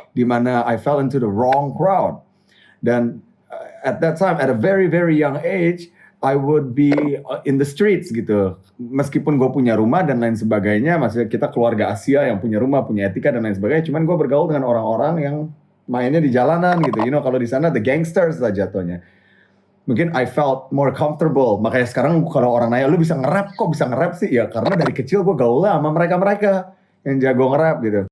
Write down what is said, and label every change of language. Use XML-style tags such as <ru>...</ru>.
<id>Dimana</id> <en>I fell into the wrong crowd.</en> <id>Dan</id> <en>at that time at a very very young age I would be in the streets</en> <id>gitu. Meskipun gue punya rumah dan lain sebagainya, maksudnya kita keluarga Asia yang punya rumah, punya etika dan lain sebagainya. Cuman gue bergaul dengan orang-orang yang mainnya di jalanan gitu.</id> <en>You know,</en> <id>kalau di sana</id> <en>the gangsters</en> <id>lah jatuhnya. Mungkin</id> <en>I felt more comfortable.</en> <id>Makanya sekarang kalau orang nanya, lu bisa nge-rap kok bisa nge-rap sih? Ya karena dari kecil gue gaul lah sama mereka-mereka yang jago nge-rap gitu.</id>